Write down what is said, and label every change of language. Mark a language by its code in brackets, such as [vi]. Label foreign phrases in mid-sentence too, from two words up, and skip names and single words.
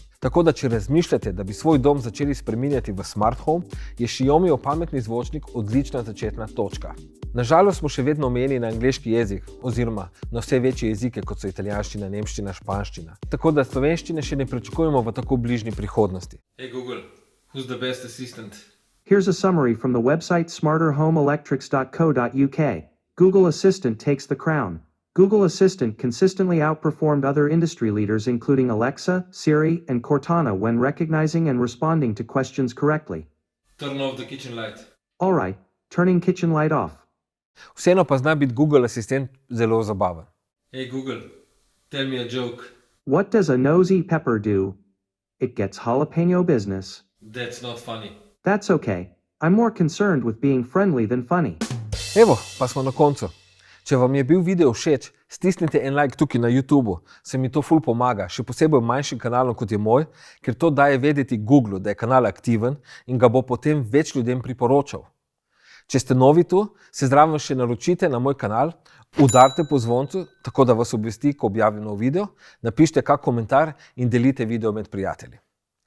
[sl] Tako da, če razmišljate, da bi svoj dom začeli spreminjati v [en] smart home, [sl] je Xiaomijev pametni zvočnik odlična začetna točka. Nažalost smo še vedno omejeni na angleški jezik, oziroma na vse večje jezike, kot so italijanščina, nemščina, španščina. Tako da slovenščine še ne pričakujemo v tako bližnji prihodnosti. [en] Hey Google, who's the best assistant? Here's a summary from the website smarterhomeelectrics.co.uk. Google Assistant takes the crown. Google Assistant consistently outperformed other industry leaders including Alexa, Siri, and Cortana when recognizing and responding to questions correctly. Turn off the kitchen light. All right, turning kitchen light off. [sl] Vseeno pa zna biti Google Asistent zelo zabaven. [en] Hey Google, tell me a joke. What does a nosy pepper do? It gets jalapeno business. That's not funny. That's okay. I'm more concerned with being friendly than funny. [sl] Evo, pa smo na koncu. Če vam je bil video všeč, stisnite en like tukaj na YouTubu, se mi to ful pomaga, še posebej manjšim kanalom kot je moj, ker to daje vedeti Googlu, da je kanal aktiven in ga bo potem več ljudem priporočal. Če ste novi tu, se zraven še naročite na moj kanal, udarite po zvoncu, tako da vas obvesti, ko objavim nov video, napišite kak komentar in delite video med prijatelji.